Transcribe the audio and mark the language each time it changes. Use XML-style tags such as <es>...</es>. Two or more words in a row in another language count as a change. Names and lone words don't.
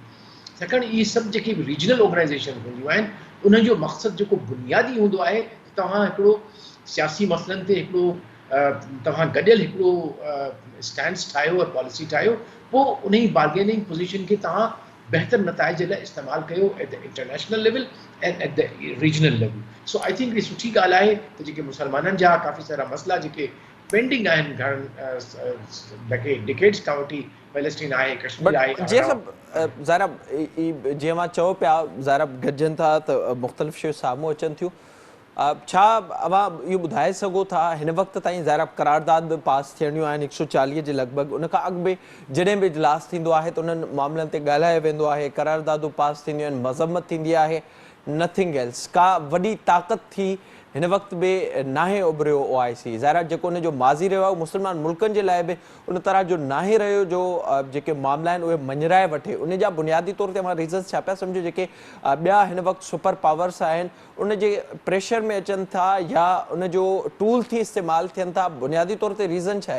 <sd>छाकाणि इहे सभु जेके</sd> <en>regional organization</en> <sd>हूंदियूं आहिनि, उनजो मक़सदु जेको बुनियादी हूंदो आहे त तव्हां हिकिड़ो सियासी मसइलनि ते हिकिड़ो तव्हां गॾियल हिकिड़ो स्टैंड्स ठाहियो और पॉलिसी ठाहियो, पोइ उन ई</sd> <en>bargaining position</en> <sd>खे तव्हां बहितर नताइज जे लाइ इस्तेमालु कयो</sd> <en>at the international level and at the regional level. so I think</en> <sd>इहा सुठी ॻाल्हि आहे त जेके मुसलमाननि जा काफ़ी सारा मसइला जेके पेंडिंग आहिनि घणनि डिकेड्स खां वठी, पैलेस्टीन आहे, कश्मीर आहे, जीअं सभु ज़ाहिर जीअं मां चयो पिया, ज़ाहिर गॾिजनि था त मुख़्तलिफ़ शयूं साम्हूं अचनि थियूं। छा अवां इहो ॿुधाए सघो था हिन वक़्तु ताईं ज़ाहिर करारदाद बि पास थियणियूं आहिनि 140 जे लॻभॻि, उन खां अॻु बि जॾहिं बि इजलास थींदो आहे त उन्हनि मामलनि ते ॻाल्हायो वेंदो आहे, करारदादूं पास थींदियूं आहिनि, मज़म्मत थींदी आहे,</sd> <en>nothing else,</en> <sd>का वॾी ताक़त थी हिन वक़्तु बि नाहे उभरियो OIC। ज़ाहिर जेको उनजो माज़ी रहियो आहे मुस्लमान मुल्कनि जे लाइ बि उन तरह जो नाहे रहियो जो जेके मामला आहिनि उहे मंझराए वठे। उन जा बुनियादी तौर ते मां रीज़न्स छा पिया सम्झो जेके ॿिया हिन वक़्तु</sd> <en>super powers</en> <sd>आहिनि उन जे प्रेशर में अचनि था या उन जो टूल थी इस्तेमालु थियनि था, बुनियादी तौर ते रीज़न छा आहे?</sd>